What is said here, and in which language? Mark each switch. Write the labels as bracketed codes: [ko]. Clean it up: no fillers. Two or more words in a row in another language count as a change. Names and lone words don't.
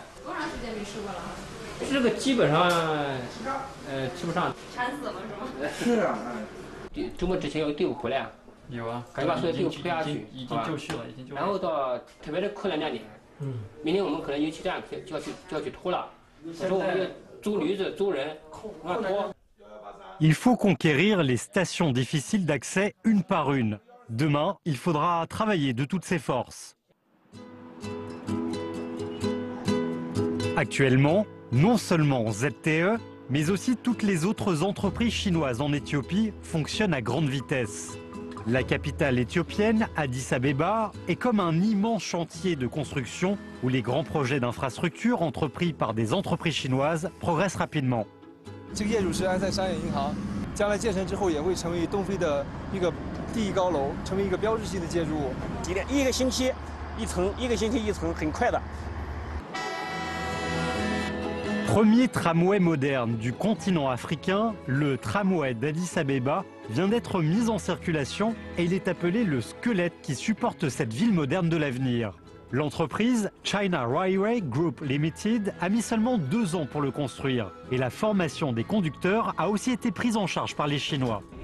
[zh] 多长时间没吃过了？这个基本上，吃不上。馋死了是吗？是啊。周末之前有队伍回来。有啊，赶紧把所有队伍推下去，已经就绪了，已经就绪了。然后到特别是困难2点，明天我们可能油气站就要去拖了。我说我们租驴子、租人，往那拖。 [fr] Il faut conquérir les stations difficiles d'accès une par une. Demain, il faudra travailler de toutes ses forces. Actuellement, non seulement ZTE, mais aussi toutes les autres entreprises chinoises en Éthiopie fonctionnent à grande vitesse. La capitale éthiopienne, Addis Abeba, est comme un immense chantier de construction où les grands projets d'infrastructure entrepris par des entreprises chinoises progressent rapidement. [zh] 这个业主是安塞商业银行，将来建成之后也会成为东非的一个第一高楼，成为一个标志性的建筑物。一个星期一层，一个星期一层，很快的。 [fr] Premier tramway moderne du continent africain, le tramway d'Addis Abeba vient d'être mis en circulation et il est appelé le squelette qui supporte cette ville moderne de l'avenir. L'entreprise China Railway Group Limited a mis seulement 2 ans pour le construire et la formation des conducteurs a aussi été prise en charge par les Chinois.